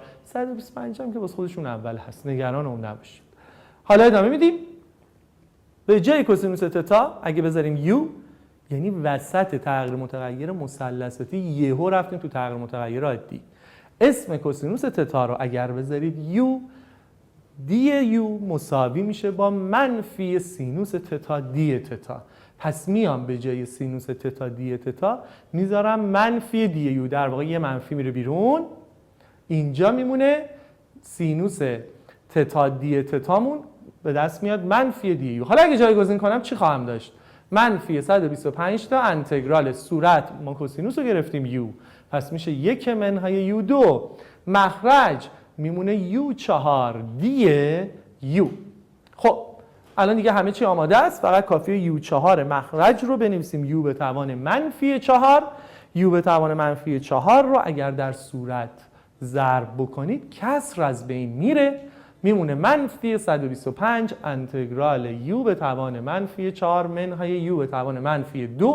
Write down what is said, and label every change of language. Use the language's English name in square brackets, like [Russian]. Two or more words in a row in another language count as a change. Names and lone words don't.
[Persian] 125 هم که باز خودشون اول هست، نگران اون نباشید. حالا ادامه میدیم. به جای کوسینوس تتا اگه بذاریم یو، یعنی وسط تغییر متغیر مثلثاتی یهو رفتیم تو تغییر متغیر عادی. اسم کوسینوس تتا رو اگر بذارید یو، دی یو مساوی میشه با منفی سینوس تتا دی تتا. پس میام به جای سینوس تتا دی تتا میذارم منفی دی یو. در واقع یه منفی میره بیرون، اینجا میمونه سینوس تتا دی تتامون به دست میاد منفی دی یو. حالا اگه جایگزین کنم چی خواهم داشت؟ منفی 125 تا انتگرال صورت، ما کوسینوس رو گرفتیم یو، پس میشه 1 منهای یو 2. مخرج میمونه یو 4 دی یو. خب الان دیگه همه چی آماده است، فقط کافیه یو 4 مخرج رو بنویسیم یو به توان منفی 4. یو به توان منفی 4 رو اگر در صورت ضرب بکنید کسر از بین میره، میمونه منفی 125 انتگرال یو به توان منفی 4 منهای یو به توان منفی 2.